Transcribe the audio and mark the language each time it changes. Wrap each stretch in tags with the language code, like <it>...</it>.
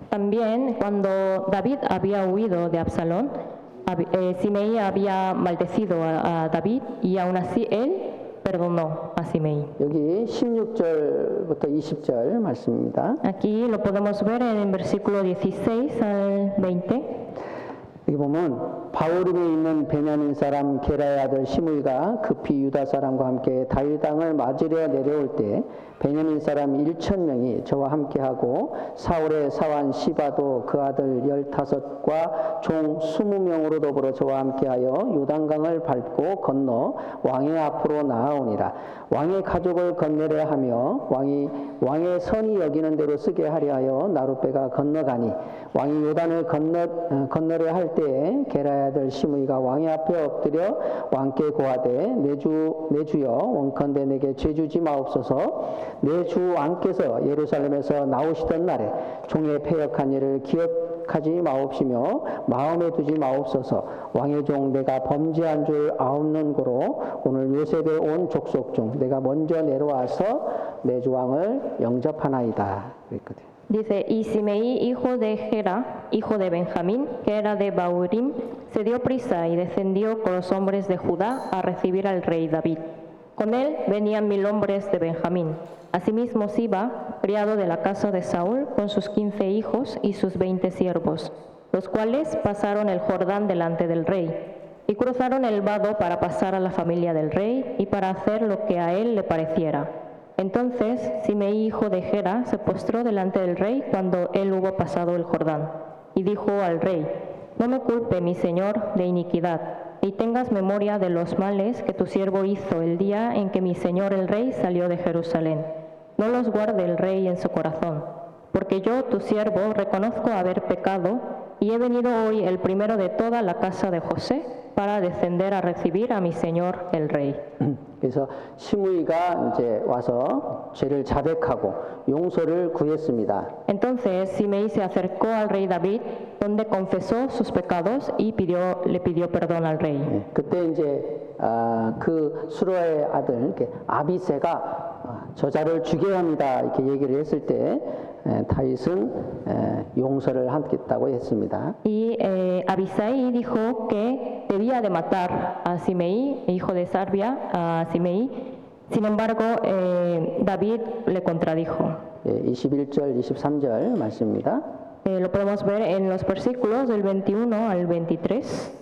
<es>También cuando David había huido de Absalón, Simei había maldecido a David y aún así él perdonó a Simei.</es> <ko>여기 16절부터 20절 말씀입니다. Aquí lo podemos ver en el versículo 16 al 20. 여기 보면 바후림에 있는 베냐민 사람 게라의 아들 시므이가 급히 유다 사람과 함께 다윗 땅을 맞으려 내려올 때 베냐민 사람 1,000명이 저와 함께하고 사울의 사환 시바도 그 아들 15과 종 20명으로 더불어 저와 함께하여 요단강을 밟고 건너 왕의 앞으로 나아오니라. 왕의 가족을 건너려 하며 왕의 선이 여기는 대로 쓰게 하려 하여 나룻배가 건너가니 왕이 요단을 건너려 할 때에 게라의 아들 시므이가 왕의 앞에 엎드려 왕께 고하되 내 주여 원컨대 내게 죄주지 마옵소서. 내 주 왕께서 예루살렘에서 나오시던 날에 종의 패역한 일을 기억하지 마옵시며 마음에 두지 마옵소서. 왕의 종 내가 범죄한 줄 아옵는 고로 오늘 요셉의 온 족속 중 내가 먼저 내려와서 내 주 왕을 영접하나이다. 그랬거든요.</ko> <es>Dice, y Simei, hijo de Gera, hijo de Benjamín, que era de Bahurim, se dio prisa y descendió con los hombres de Judá a recibir al rey David. Con él venían 1000 hombres de Benjamín. Asimismo Siba, criado de la casa de Saúl, con sus 15 hijos y sus 20 siervos, los cuales pasaron el Jordán delante del rey, y cruzaron el vado para pasar a la familia del rey y para hacer lo que a él le pareciera. Entonces Simei, hijo de Gera, se postró delante del rey cuando él hubo pasado el Jordán, y dijo al rey: No me culpe, mi señor, de iniquidad, y tengas memoria de los males que tu siervo hizo el día en que mi señor el rey salió de Jerusalén. No los guarde el rey en su corazón, porque yo, tu siervo, reconozco haber pecado, y he venido hoy el primero de toda la casa de José para descender a recibir a mi señor el rey.</es> <ko>그래서 시므이가 이제 와서 죄를 자백하고 용서를 구했습니다.</ko> <es>Entonces Simei se acercó al rey David, donde confesó sus pecados y le pidió perdón al rey.</es> <ko>그때 이제 그 수로의 아들 아비새가 저자를 죽여야 합니다 이렇게 얘기를 했을 때 다윗은 용서를 하겠다고 했습니다.</ko> <es>Y Abisai dijo que debía de matar a Simei, hijo de Sarbia, a Simei. Sin embargo, David le contradijo.</es> <ko>21절, 23절 말씀입니다.</ko> <es>Lo podemos ver en los versículos del 21 al 23.</es>